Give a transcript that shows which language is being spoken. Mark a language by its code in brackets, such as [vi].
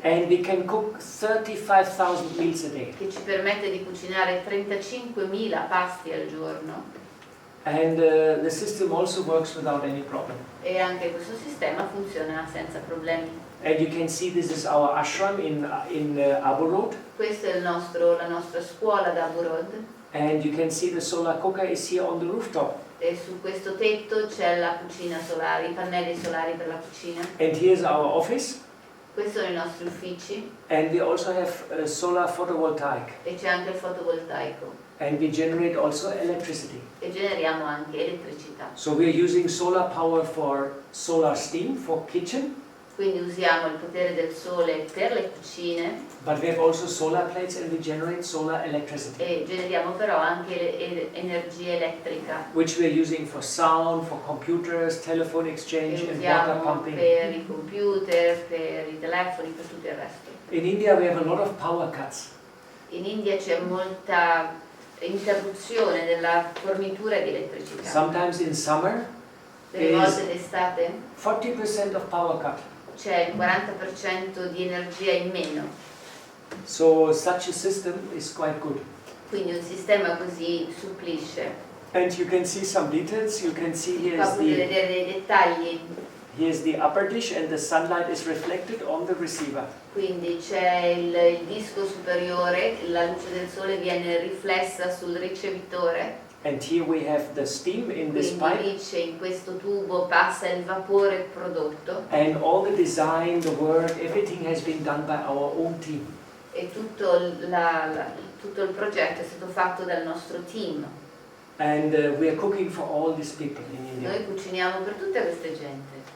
[en] And we can cook 35,000 meals a day. [it] che ci permette di cucinare 35.000 pasti al giorno [en] And the system also works without any problem. [it] e anche questo sistema funziona senza problemi. [en] And you can see this is our ashram in Abu Road. [it] Questa è la nostra scuola da Abu Road [en] And you can see the solar cooker is here on the rooftop. [it] e su questo tetto c'è la cucina solare, i pannelli solari per la cucina. [en] And here's our office. [it] Questi sono i nostri uffici [en] And we also have solar photovoltaic. [it] e c'è anche il fotovoltaico [en] And we generate also electricity. [it] e generiamo anche elettricità. [en] So we're using solar power for solar steam for kitchen. [it] Quindi usiamo il potere del sole per le cucine [en] But we have also solar plates and we generate solar electricity. [it] e generiamo però anche energia elettrica [en] Which we're using for sound, for computers, telephone exchange [it] che [en] and water [it] usiamo [en] pumping. [it] per i computer, per i telefoni, per tutto il resto. [en] In India we have a lot of power cuts. [it] In India c'è molta interruzione della fornitura di elettricità. [en] Sometimes in summer, [it] Delle volte d'estate [en] 40% of power cut. [it] c'è il 40% di energia in meno, [en] So such a system is quite good. [it] quindi un sistema così supplisce. [en] And you can see some details. You can see [it] Qua potete vedere dei dettagli, [en] here's the upper dish and the sunlight is reflected on the receiver. [it] quindi c'è il disco superiore, la luce del sole viene riflessa sul ricevitore, [en] And here we have the steam in this [it] quindi [en] pipe. [it] lì c'è in questo tubo passa il vapore prodotto [en] And all the design, the work, everything has been done by our own team. [it] e tutto il progetto è stato fatto dal nostro team. [en] And we are cooking for all these people in India. [it] Noi cuciniamo per tutta questa gente.